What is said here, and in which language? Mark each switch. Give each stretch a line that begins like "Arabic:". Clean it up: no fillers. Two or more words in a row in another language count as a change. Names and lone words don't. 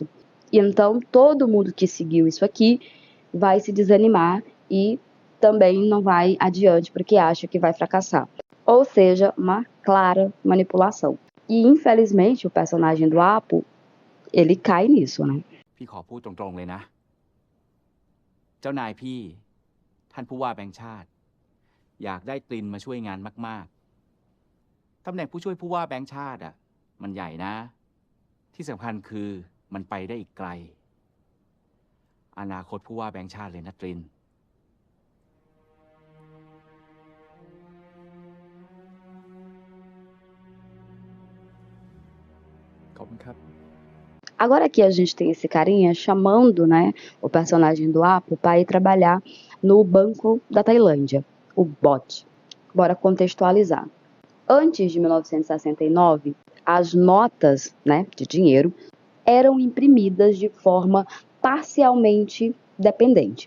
Portuguese: Então, todo mundo que seguiu isso aqui vai se desanimar e também não vai adiante porque acha que vai fracassar. Ou seja, uma clara manipulação. E, infelizmente, o personagem do Apo, ele cai nisso, né?
Thai: พี่ขอพูดตรงๆเลยนะ เจ้านายพี่ ท่านผู้ว่าแบงค์ชาติ อยากได้ตรินมาช่วยงานมากๆ ตำแหน่งผู้ช่วยผู้ว่าแบงค์ชาติอ่ะ มันใหญ่นะ ที่สำคัญคือมันไปได้อีกไกล อนาคตผู้ว่าแบงค์ชาติเลยนะตริน ขอบคุณครับ
Portuguese: Agora aqui a gente tem esse carinha chamando, né, o personagem do Apo para ir trabalhar no Banco da Tailândia, o BOT. Bora contextualizar. Antes de 1969, as notas, né, de dinheiro eram imprimidas de forma parcialmente dependente.